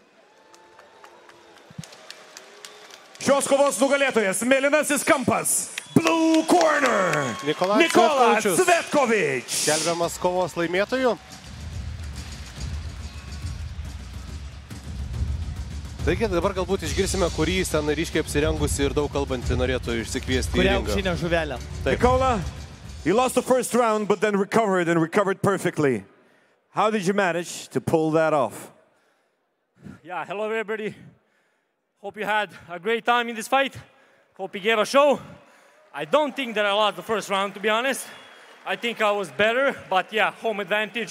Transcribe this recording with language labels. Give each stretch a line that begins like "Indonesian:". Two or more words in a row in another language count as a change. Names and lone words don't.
Lithuanian: Šios kovos nugalėtojas mėlynasis kampas
English: Blue Corner
Lithuanian: Nikola Cvetkovič. Skelbiamas kovos laimėtojų. Taigi dabar galbūt išgirsime, kurį jis ten ryškiai apsirengusi ir daug kalbantį norėtų išsikviesti į ringą. Kuria auksinė žuvelė.
English: Nikola, you lost the first round but then recovered perfectly. How did you manage to pull that off? Yeah, hello everybody. Hope you had a great time in this fight. Hope you gave a show. I don't think that I lost the first round, to be honest. I think I was better, but yeah, home advantage.